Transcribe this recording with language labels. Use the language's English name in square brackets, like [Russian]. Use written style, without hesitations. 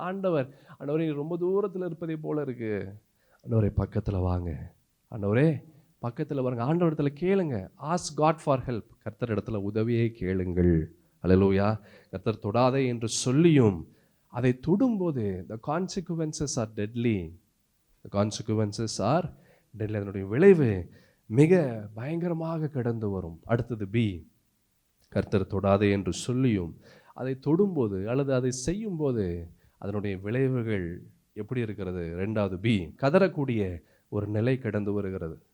[Tamil] ஆண்டவரே ரொம்ப தூரத்தில் இருப்பதை போல இருக்கு. ஆண்டவரே பக்கத்தில் வாங்க, ஆண்டவரே பக்கத்தில் வாங்க. ஆண்டவரிடத்துல கேளுங்க. [English] Ask God for help. [Tamil] கர்த்தர் இடத்துல உதவியை கேளுங்கள். அல்லேலூயா. கர்த்தர் தொடாதே என்று சொல்லியும் அதை தொடும்போது [English] the consequences are deadly. The consequences are deadly. [Tamil] அதனுடைய விளைவு மிக பயங்கரமாக கடந்து வரும். அடுத்தது பி, கர்த்தர் தொடாதே என்று சொல்லியும் அதை தொடும்போது அல்லது அதை செய்யும்போது அதனுடைய விளைவுகள் எப்படி இருக்கிறது? 2வது பி, கதறக்கூடிய ஒரு நிலை கடந்து வருகிறது.